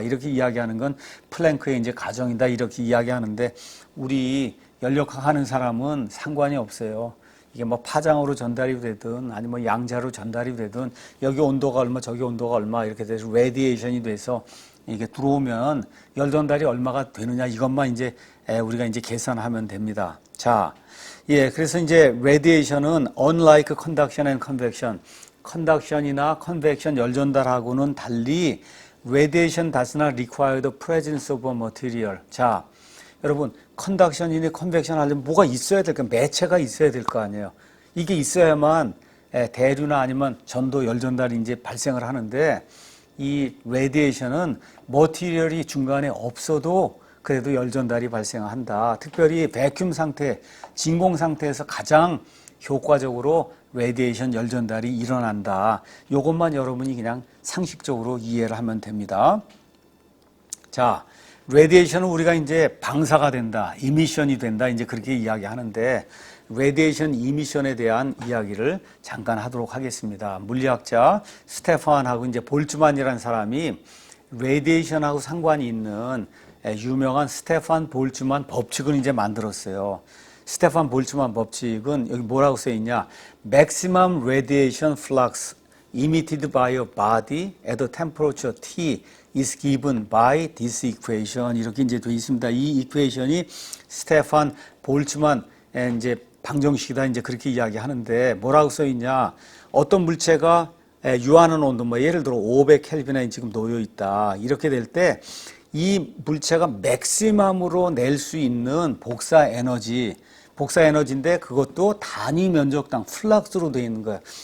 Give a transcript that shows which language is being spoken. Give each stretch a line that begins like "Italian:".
Korean: 이렇게 이야기하는 건 플랭크의 이제 가정이다. 이렇게 이야기하는데, 우리 연력학 하는 사람은 상관이 없어요. 이게 파장으로 전달이 되든 아니면 양자로 전달이 되든, 여기 온도가 얼마 저기 온도가 얼마 이렇게 돼서 레디에이션이 돼서 이게 들어오면 열 전달이 얼마가 되느냐, 이것만 이제 우리가 이제 계산하면 됩니다. 자, 그래서 이제 레디에이션은
English: unlike conduction and convection,
Korean: 컨덕션이나 컨벡션 열 전달하고는 달리
English: radiation does not require the presence of a material.
Korean: 자, 여러분, 컨덕션이나 컨벡션 하려면 뭐가 있어야 될까? 매체가 있어야 될 거 아니에요. 이게 있어야만 대류나 아니면 전도 열 전달이 이제 발생을 하는데, 이 레디에이션은 머티리얼이 중간에 없어도 그래도 열 전달이 발생한다. 특별히 베큐um 상태, 진공 상태에서 가장 효과적으로 레디에이션 열 전달이 일어난다. 이것만 여러분이 그냥 상식적으로 이해를 하면 됩니다. 자, 레디에이션은 우리가 이제 방사가 된다, 이미션이 된다, 이제 그렇게 이야기하는데, 레디에이션 이미션에 대한 이야기를 잠깐 하도록 하겠습니다. 물리학자 스테판하고 이제 볼츠만이라는 사람이 레디에이션하고 상관이 있는 유명한 스테판 볼츠만 법칙을 이제 만들었어요. 스테판 볼츠만 법칙은 여기 뭐라고 써 있냐?
English: Maximum radiation flux emitted by a body at a temperature T is given by this equation.
Korean: 이렇게 이제 되어 있습니다. 이 이퀘이션이 스테판 볼츠만 이제 방정식이다, 이제 그렇게 이야기하는데, 뭐라고 써 있냐? 어떤 물체가 유한한 온도, 예를 들어 500 켈빈에 지금 놓여 있다. 이렇게 될 때 이 물체가 맥시멈으로 낼 수 있는 복사 에너지인데, 그것도 단위 면적당 플럭스로 되어 있는 거예요.